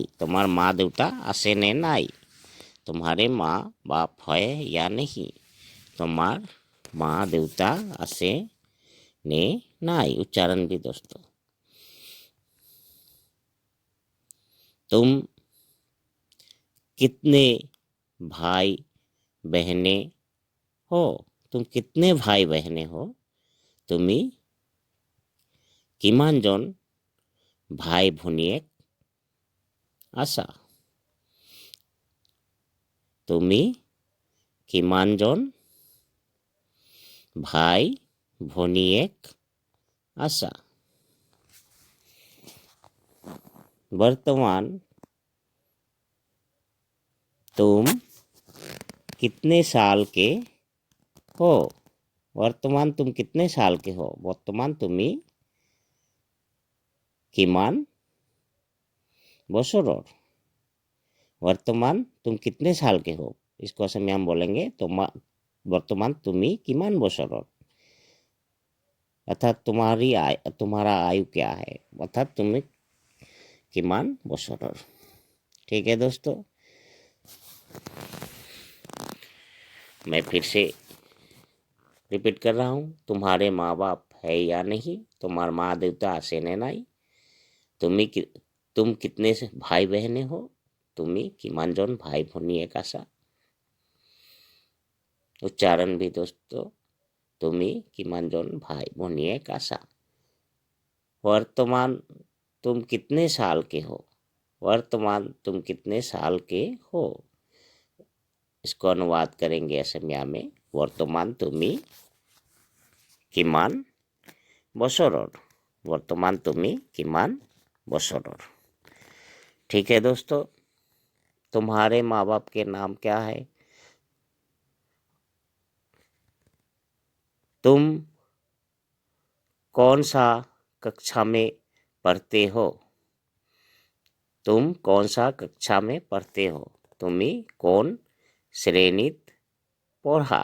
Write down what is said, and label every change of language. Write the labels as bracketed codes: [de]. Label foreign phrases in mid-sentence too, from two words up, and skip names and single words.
[as] তোমাৰ মা দেউতা আছে নে নাই। [hi] तुम्हारे माँ बाप है या नहीं, [as] তোমাৰ মা দেউতা আছে নে নাই। [hi] उच्चारण भी दोस्तों तुम कितने भाई बहने हो? तुम कितने भाई बहने हो? [as] তুমি কিমান জন ভাই ভনীয়েক আছা। तुम्ही কিমানজন ভাই ভনীয়েক আশা। [hi] वर्तमान तुम कितने साल के हो। वर्तमान तुम कितने साल के हो। [as] বৰ্তমান তুমি কিমান বছৰৰ। [hi] वर्तमान तुम कितने साल के हो, इसको असम में हम बोलेंगे तो वर्तमान [as] তুমি কিমান বছৰৰ, [hi] अर्थात तुम्हारा आयु क्या है, अर्थात [as] তুমি কিমান বছৰৰ। [hi] ठीक है दोस्तों, मैं फिर से रिपीट कर रहा हूँ। तुम्हारे माँ बाप है या नहीं, [as] তোমাৰ মা দেউতা আছে নে নাই, [hi] तुम कितने से भाई बहने हो, [as] তুমি কিমানজন ভাই ভনীয়েক আছা। [hi] उच्चारण भी दोस्तों, [as] তুমি কিমানজন ভাই ভনীয়েক আছা। [hi] वर्तमान तुम कितने साल के हो। वर्तमान तुम कितने साल के हो, इसको अनुवाद करेंगे असमिया में। [as] বৰ্তমান তুমি কিমান বছৰৰ। বৰ্তমান তুমি কিমান বছৰৰ। [hi] ठीक है दोस्तों, तुम्हारे माँ बाप के नाम क्या है। तुम कौन सा कक्षा में पढ़ते हो। तुम कौन सा कक्षा में पढ़ते हो, [as] তুমি কোন শ্ৰেণীত পঢ়া।